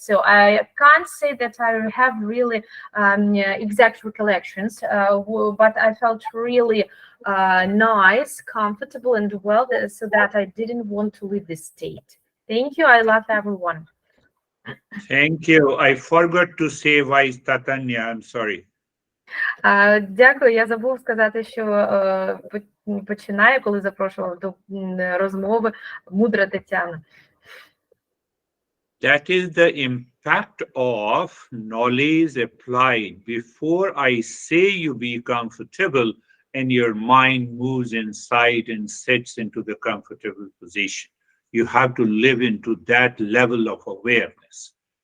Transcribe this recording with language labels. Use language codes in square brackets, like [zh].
[en] So I can't say that I have really exact recollections, but I felt really nice, comfortable, and well, so that I didn't want to leave this state. Thank you. I love everyone. Thank you. I forgot to say why is Tatanya. I'm sorry. [uk] Дякую. Я забув сказати, що починає, коли запрошував до розмови, мудра Тетяна. [en] That is the impact of knowledge applied. Before I say you be comfortable and your mind moves inside and sets into the comfortable position. You have to live into that level of awareness.